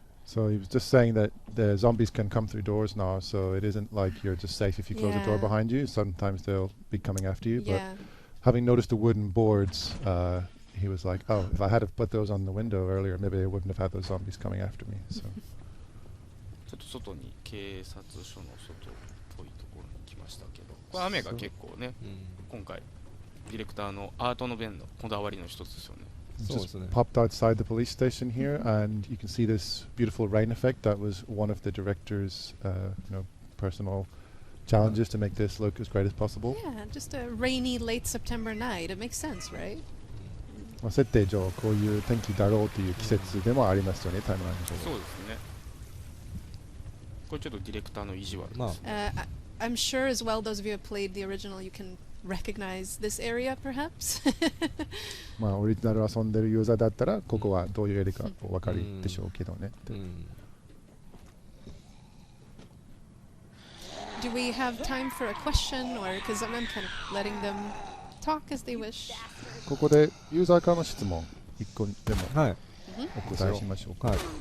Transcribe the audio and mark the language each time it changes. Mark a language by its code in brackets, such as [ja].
[en] So he was just saying that the zombies can come through doors now, so it isn't like you're just safe if you close the door behind you. Sometimes they'll be coming after you. But having noticed the wooden boards, he was like, oh, if I had put those on the window earlier, maybe I wouldn't have had those zombies coming after me. So. [ja] ちょっと外に警察署の外っぽいところに来ましたけど、これ雨が結構ね、今回ディレクターのアートの弁のこだわりの一つですよね。 [en] Just popped outside the police station here, and you can see this beautiful rain effect. That was one of the director's, personal challenges to make this look as great as possible. Yeah, just a rainy late September night. It makes sense, right? [ja] 設定上こういう天気だろうという季節でもありますよね、タイムライン上。そうですね。これちょっとディレクターの意地悪です。 [en] I'm sure as well those of you who have played the original, you can recognize this area, perhaps. [ja] まあオリジナル遊んでるユーザーだったらここはどういうエリアかお分かりでしょうけどね。 [en] Do we have time for a question, or because I'm kind of letting them talk as they wish? [ja] ここでユーザーからの質問1個でもお答えしましょうか。